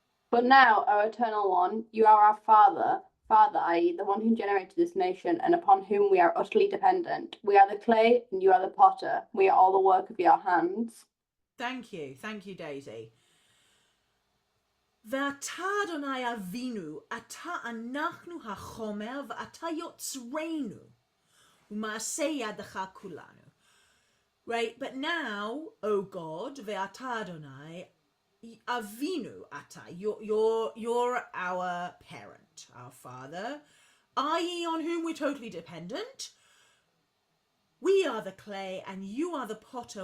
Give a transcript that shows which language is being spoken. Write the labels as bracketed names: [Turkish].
[English] But now, O Eternal One, you are our Father, i.e., the one who generated this nation, and upon whom we are utterly dependent. We are the clay, and you are the potter. We are all the work of your hands. Thank you, Daisy. [Hebrew] ואתה אדוני אבינו, אתה אנחנו החומר, ואתה יוצרנו, ומעשה ידך כולנו. [English] Right, but now, O God, [Hebrew] ve'ata Adonai, avinu ata, [English] you're our parent, our father, i.e. on whom we're totally dependent. We are the clay and you are the potter.